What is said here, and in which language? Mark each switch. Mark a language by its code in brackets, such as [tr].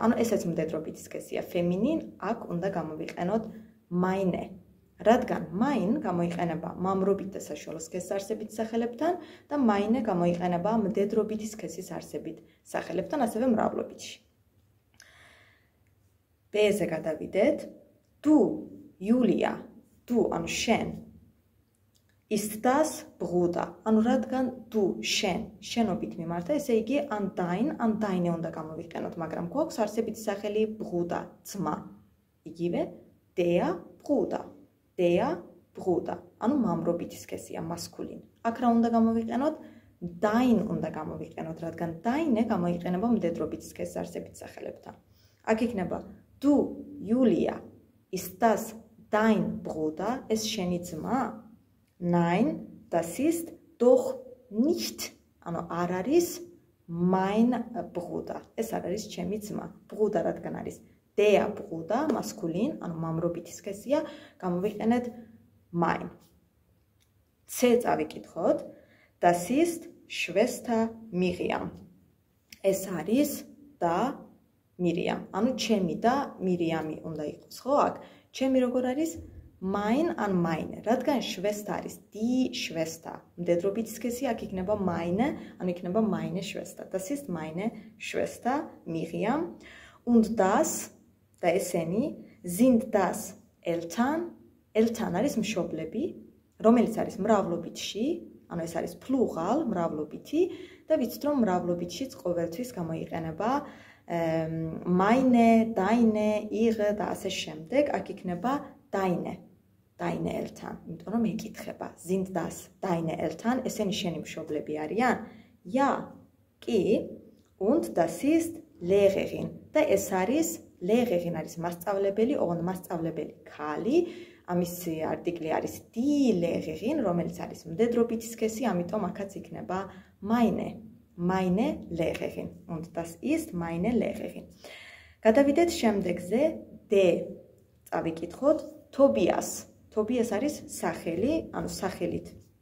[ka] ანუ ესეც მდედრობითი სქესია, feminin, აქ უნდა გამოვიყენოთ meine. რადგან mein გამოიყენება მამრობით და საშუალო სქესის არსებით სახელებთან და meine გამოიყენება მდედრობითი სქესის არსებით სახელებთან, ასევე მრავლობითში. B-ზე გადავიდეთ. [de] Du, Julia, du [ka] ანუ შენ. [de] Ist das Bruder? [ka] ანუ რადგან du შენ, შენობით მიმართა, ესე იგი an deine უნდა გამოვიყენოთ, მაგრამ გვაქვს არსებითი სახელი Bruder, ძმა. იგივე der Bruder. Der Bruder, ანუ მამრობითი სქესია, maskulin. აქ რა უნდა გამოვიყენოთ? Dein უნდა გამოვიყენოთ, რადგან deine გამოიყენება მდედრობითი სქესის არსებით სახელებთან. აქ იქნება [de] du, Julia, ist das dein Bruder? [ka] ეს შენი ძმა? [de] Nein, das ist doch nicht. [ka] ანუ არ არის mein Bruder. ეს არ არის ჩემი ძმა. Bruder რადგან არის Der Bruder, maskulin, ანუ მამრობითი სქესია, გამოვიყენეთ mein. C წავიკითხოთ. [de] Das ist Schwester Miriam. [ka] ეს არის და Miriam. ანუ ჩემი და Miriam-ი უნდა იყოს, ხო აქ? ჩემი როგორ არის? Mein an meine. რადგან Schwester არის die Schwester. მდედრობითი სქესია, აქ იქნება meine, ანუ იქნება meine Schwester. [de] Das ist meine Schwester Miriam. Und das [ka] და ესენი [de] sind das Eltern. [ka] Eltern არის მშობლები, რომელიც არის მრავლობითში, ანუ ეს არის plural, მრავლობითი და ვიცით რომ მრავლობითშიც ყოველთვის გამოიყენება meine, deine, ihre და ასე შემდეგ. აქ იქნება deine. Deine Eltern, იმიტომ რომ ეკითხება. [de] Sind das deine Eltern? [ka] ესენი შენი მშობლები არიან? [de] Ja, კი. Und das ist Lehrerin. [ka] და ეს არის Lehrerin არის მასწავლებელი, ოღონდ მასწავლებელი ქალი. ამის არტიკლი არის die Lehrerin, რომელიც არის მდედრობითი სქესი, ამიტომ აქაც იქნება meine. [de] Meine Lehrerin. Und das ist meine Lehrerin. [ka] გადავიდეთ შემდეგზე D. წავიკითხოთ Tobias. Tobias არის სახელი, ანუ სახელით